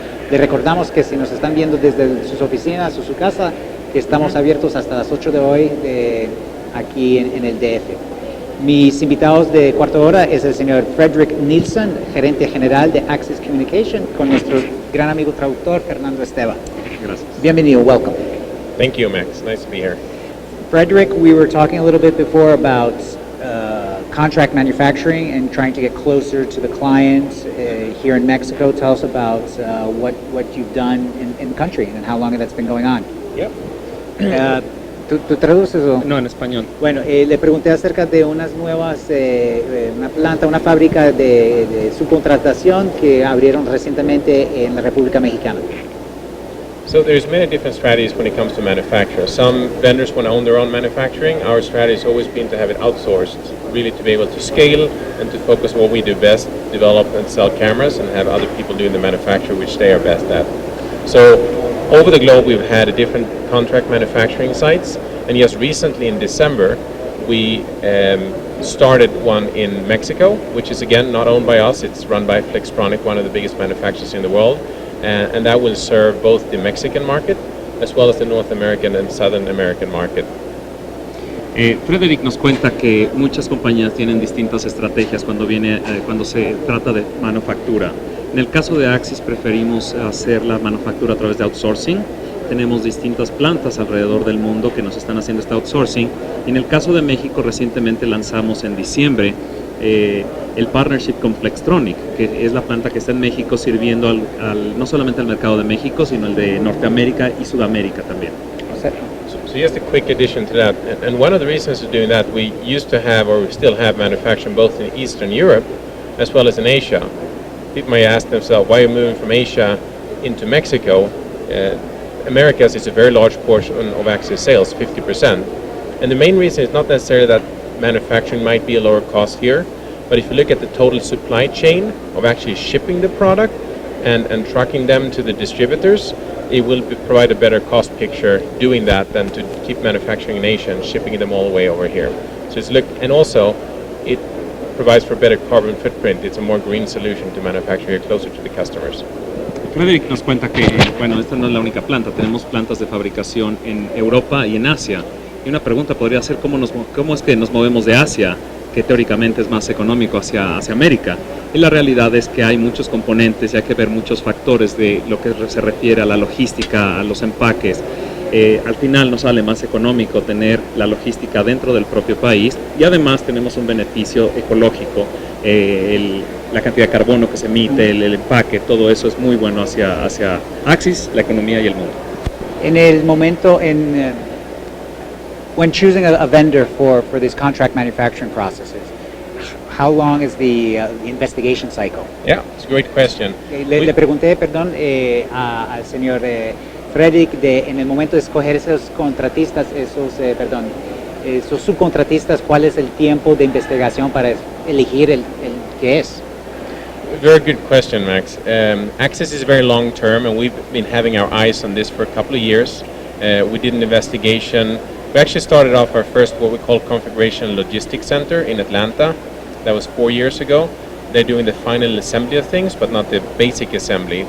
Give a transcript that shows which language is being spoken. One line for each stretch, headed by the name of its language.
Spanish: Les recordamos que si nos están viendo desde sus oficinas o su casa, que estamos abiertos hasta las 8 de hoy aquí en el DF. Mis invitados de cuarta hora es el señor Frederick Nielsen, gerente general de Axis Communication, con nuestro gran amigo traductor Fernando Esteva. Gracias. Bienvenido,
English: welcome. Thank you, Max. Nice to be here. Frederick, we were talking a little bit before about contract manufacturing and trying to get closer to the clients here in Mexico. Tell us about what you've done in the country and how long that's been going on. Yep.
Spanish: ¿Tú traduces o? No, en español. Bueno, le pregunté acerca de unas nuevas, una fábrica de subcontratación que abrieron recientemente en la República Mexicana.
English: So there's many different strategies when it comes to manufacture. Some vendors want to own their own manufacturing. Our strategy has always been to have it outsourced, really to be able to scale and to focus on what we do best, develop and sell cameras, and have other people doing the manufacture, which they are best at. So over the globe, we've had different contract manufacturing sites, and just recently in December, we started one in Mexico, which is again not owned by us. It's run by Flextronic, one of the biggest manufacturers in the world. And that will serve both the Mexican market as well as the North American and Southern American market.
Spanish: Frederick nos cuenta que muchas compañías tienen distintas estrategias cuando se trata de manufactura. En el caso de Axis preferimos hacer la manufactura a través de outsourcing. Tenemos distintas plantas alrededor del mundo que nos están haciendo este outsourcing. Y en el caso de México recientemente lanzamos en diciembre el partnership con Flextronic, que es la planta que está en México sirviendo no solamente al mercado de México, sino el de Norteamérica y Sudamérica también.
English: So just a quick addition to that, and one of the reasons for doing that, we used to have, or we still have, manufacturing both in Eastern Europe as well as in Asia. People may ask themselves, why are you moving from Asia into Mexico? Americas is a very large portion of Axis sales, 50%. And the main reason is not necessarily that manufacturing might be a lower cost here, but if you look at the total supply chain of actually shipping the product and trucking them to the distributors, it will provide a better cost picture doing that than to keep manufacturing in Asia and shipping them all the way over here. So and also it provides for a better carbon footprint. It's a more green solution to manufacture here closer to the customers.
Spanish: Frederick nos cuenta que, bueno, esta no es la única planta, tenemos plantas de fabricación en Europa y en Asia. Y una pregunta podría ser cómo es que nos movemos de Asia, que teóricamente es más económico, hacia América. Y la realidad es que hay muchos componentes y hay que ver muchos factores de lo que se refiere a la logística, a los empaques. Al final nos sale más económico tener la logística dentro del propio país y además tenemos un beneficio ecológico. La cantidad de carbono que se emite, el empaque, todo eso es muy bueno hacia Axis, la economía y el mundo. En el momento,
English: when choosing a vendor for these contract manufacturing processes, how long is the investigation cycle? Yeah, it's a great question.
Spanish: Le pregunté, perdón, al señor Frederick, en el momento de escoger esos contratistas, esos subcontratistas, ¿cuál es el tiempo de investigación para elegir el que es?
English: Very good question, Max. Axis is very long term, and we've been having our eyes on this for a couple of years. We did an investigation. We actually started off our first what we call Configuration and Logistics Center in Atlanta. That was 4 years ago. They're doing the final assembly of things, but not the basic assembly.